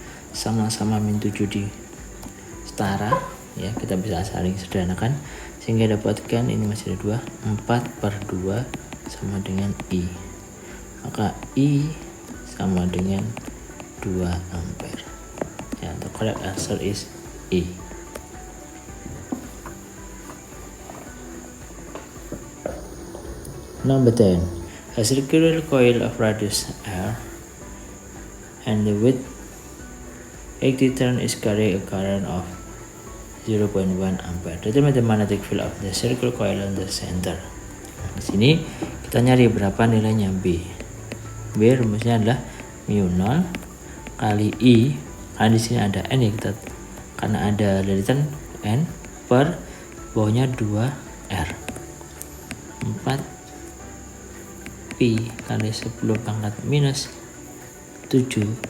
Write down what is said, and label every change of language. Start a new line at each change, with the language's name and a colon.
Indonesian: Sama-sama min 7 di setara ya, kita bisa saling sederhanakan sehingga dapatkan ini masih ada 2, 4 per 2 sama dengan I, maka I sama dengan 2 ampere.
English: Ya, the correct answer is E. Number 10. A circular coil of radius R and the width 80 turn is carrying a current of 0.1 ampere. Determine the magnetic field of the circular coil in the center.
Indonesian: Nah, di sini kita nyari berapa nilainya B. B rumusnya adalah mu 0 kali I, karena di sini ada N ya, karena ada liritan N per bawahnya 2R. 4 pi kali 10 pangkat minus 7.